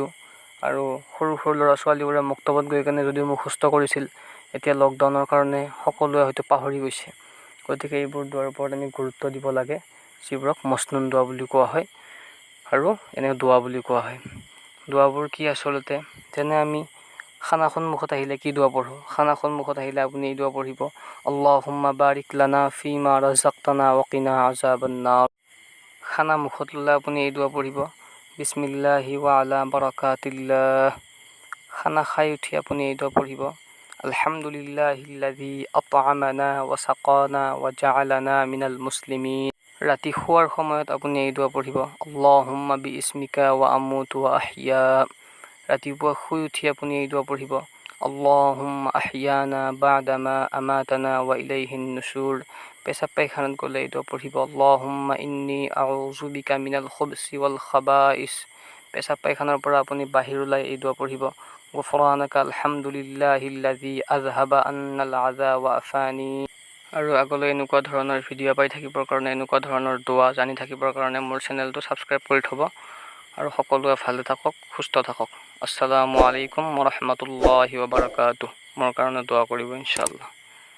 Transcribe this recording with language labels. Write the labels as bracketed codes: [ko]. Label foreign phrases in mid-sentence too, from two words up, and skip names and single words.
[as] আৰু সৰু সৰু ল'ৰা ছোৱালীবোৰে মক্তবত গৈ কেনে যদিও মুখস্থ কৰিছিল, এতিয়া লকডাউনৰ কাৰণে সকলোৱে হয়তো পাহৰি গৈছে। গতিকে এইবোৰ দোৱাৰ ওপৰত আমি গুৰুত্ব দিব লাগে, যিবোৰক মসনুন দোৱা বুলি কোৱা হয় আৰু এনে দোৱা বুলি কোৱা হয়। দোৱাবোৰ কি আচলতে, যেনে আমি খানা সন্মুখত আহিলে কি দোৱা পঢ়োঁ। খানা সন্মুখত আহিলে আপুনি এই দোৱা পঢ়িব, [ar] اللهم بارك لنا فيما رزقتنا وقنا عذاب النار. [as] খানা মুখত ল'লে আপুনি এই দোৱা পঢ়িব, [ar] بسم الله وعلى بركة الله. [as] খানা খাই উঠি আপুনি এই দোৱা পঢ়িব, [ar] الحمد لله الذي أطعمنا وسقانا وجعلنا من المسلمين. [as] ৰাতি শোৱাৰ সময়ত আপুনি এই দোৱা পঢ়িব, [ar] اللهم باسمك وأموت وأحيا. [as] ৰাতিপুৱা শুই উঠি আপুনি এই দোৱা পঢ়িব, [ar] اللهم أحيانا بعد ما أماتنا وإليه النشور. [as] পেচাব পায়খানাত গ'লে এই দোৱা পঢ়িব, [ar] اللهم إني أعوذ بك من الخبث والخبائث. [as] পেচাব পায়খানাৰ পৰা আপুনি বাহিৰ ওলাই এই দোৱা পঢ়িব, [ar] غفرانك الحمد لله الذي أذهب عني الأذى وعافاني. [as] আৰু আগলৈ এনেকুৱা ধৰণৰ ভিডিঅ' পাই থাকিবৰ কাৰণে, এনেকুৱা ধৰণৰ দোৱা জানি থাকিবৰ কাৰণে মোৰ চেনেলটো ছাবস্ক্ৰাইব কৰি থ'ব। আৰু সকলোৱে ভালে থাকক, সুস্থ থাকক। [ar] السلام عليكم رحمة الله وبركاته. [as] মোৰ কাৰণে দোৱা কৰিব ইনশাআল্লাহ।